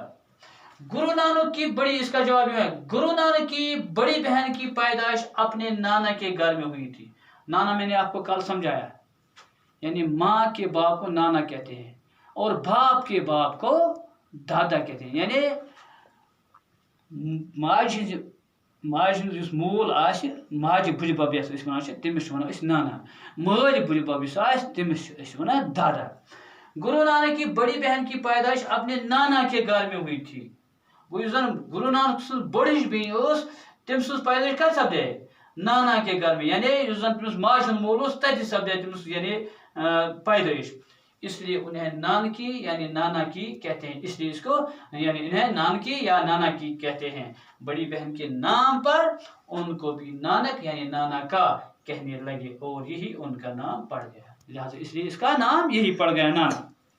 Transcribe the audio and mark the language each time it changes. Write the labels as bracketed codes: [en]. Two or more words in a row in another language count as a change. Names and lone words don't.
[hi] गुरु नानक की बड़ी, इसका जवाब है, गुरु नानक की बड़ी बहन की पैदाइश अपने नाना के घर में हुई थी। नाना मैंने आपको कल समझाया, यानी माँ के बाप को नाना कहते हैं और बाप के बाप को दादा कहते हैं। [ks] यानी माज जिस मूल आसि, माज बुज बब यस अस वनान तमिस वनो अस नाना, माल बुज बब यस आसि तमिस अस वनान दादा। [hi] गुरु नानक की बड़ी बहन की पैदाइश अपने नाना के घर में हुई थी। [ks] गुरु नानक सु [hi] बड़ी बहन [ks] उस तम सु पैदाइश कत सपदे? [hi] नाना के घर में, [ks] यानी तमिस माज मूल तथि सपदे तमिस यानी पैदाइश। [hi] इसलिए उन्हें नानकी यानी नाना की कहते हैं। इसलिए इसको यानी इन्हें नानकी या नाना की कहते हैं। बड़ी बहन के नाम पर उनको भी नानक यानी नाना का कहने लगे और यही उनका नाम पड़ गया, लिहाजा इसलिए इसका नाम यही पड़ गया, नाना।